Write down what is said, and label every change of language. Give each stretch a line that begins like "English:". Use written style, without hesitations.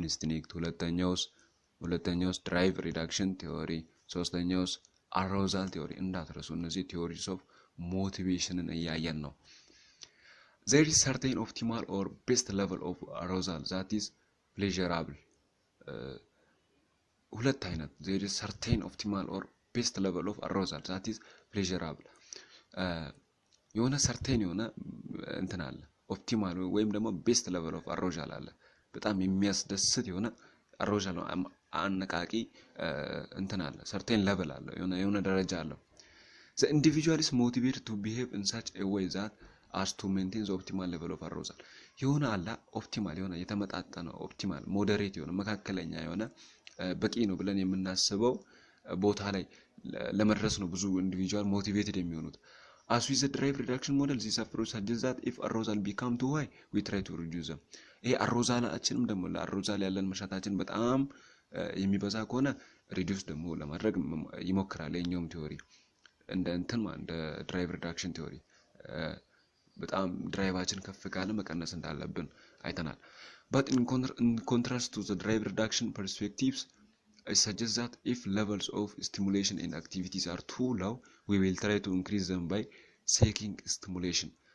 Amharic: ኢንስቲንክት፣ ሁለተኛውስ ድራይቭ ሪዳክሽን ቲዮሪ፣ ሶስተኛውስ አራውዛል ቲዮሪ። እንዳትረሱ እነዚህ ቲዮሪስ ኦፍ ሞቲቬሽንን እያየን ነው።
English: there is certain optimal or best level of arousal that is pleasurable.
Amharic: ሁለት አይነት
English: there is certain optimal or best level of arousal that is pleasurable.
Amharic: የሆነ certain የሆነ እንትን አለ ኦፕቲማል ወይም ደግሞ ቤስት ሌቨል ኦፍ አሮዛል አለ። በጣም የሚያስደስት የሆነ አሮዛል አነቃቂ እንትን አለ
English: certain level
Amharic: አለ የሆነ ደረጃ አለው።
English: the individual is motivated to behave in such a way that as to maintain the optimal level of arousal.
Amharic: የሆነ አለ ኦፕቲማል የሆነ የተመጣጠነ ኦፕቲማል ሞዴሬት የሆነ መካከለኛ የሆነ በቂ ነው ብለን የምናስበው ቦታ ላይ ለመድረስ ነው ብዙ ኢንዲቪጁዋል ሞቲቬትድ የሚሆኑት።
English: As with the drive reduction model, this approach suggests that if arousal become too high, we try to reduce them.
Amharic: ይሄ አሮዛላችንም ደግሞ ለአሮዛል ያለን መሻታችን በጣም የሚበዛ ከሆነ ሪዲዩስ ደግሞ ለማድረግ ይሞክራል። የኛውም ቲዮሪ እንደ ድራይቭ ሪዳክሽን ቲዮሪ በጣም ድራይቫችን ከፍ ካለ መቀነስ እንዳለብን አይተናል።
English: But in contrast to the drive reduction perspectives, I suggest that if levels of stimulation and activities are too low, we will try to increase them by seeking stimulation.